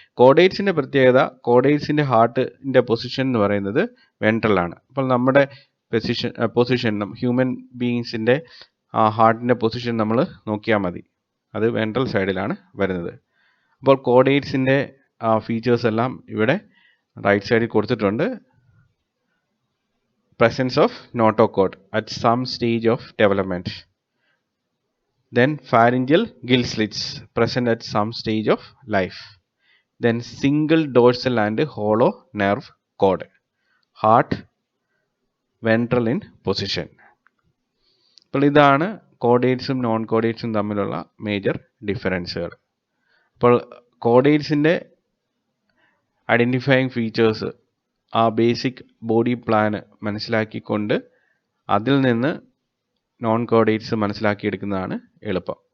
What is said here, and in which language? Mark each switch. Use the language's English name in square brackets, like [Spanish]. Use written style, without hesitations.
[Malayalam] കോഡേറ്റ്സിൻ്റെ പ്രത്യേകത, കോഡേറ്റ്സിൻ്റെ ഹാർട്ടിൻ്റെ പൊസിഷൻ എന്ന് പറയുന്നത് വെൻട്രലാണ്. അപ്പോൾ നമ്മുടെ പൊസിഷൻ ഹ്യൂമൻ ബീയിങ്സിൻ്റെ ഹാർട്ടിൻ്റെ പൊസിഷൻ നമ്മൾ നോക്കിയാൽ മതി, അത് വെൻട്രൽ സൈഡിലാണ് വരുന്നത്. അപ്പോൾ കോഡേറ്റ്സിൻ്റെ ഫീച്ചേഴ്സ് എല്ലാം ഇവിടെ റൈറ്റ് സൈഡിൽ കൊടുത്തിട്ടുണ്ട്. [English] presence of notochord at some stage of development. Then pharyngeal gill slits present at some stage of life. Then single dorsal and hollow nerve cord. Heart ventral in position. [Malayalam] അപ്പോൾ ഇതാണ് കോഡേറ്റ്സും non കോഡേറ്റ്സും തമ്മിലുള്ള major ഡിഫറൻസുകൾ. അപ്പോൾ കോഡേറ്റ്സിൻ്റെ ഐഡൻറ്റിഫയിങ് features, ആ basic body plan മനസ്സിലാക്കിക്കൊണ്ട് അതിൽ നിന്ന് non chordates മനസ്സിലാക്കിയെടുക്കുന്നതാണ് എളുപ്പം.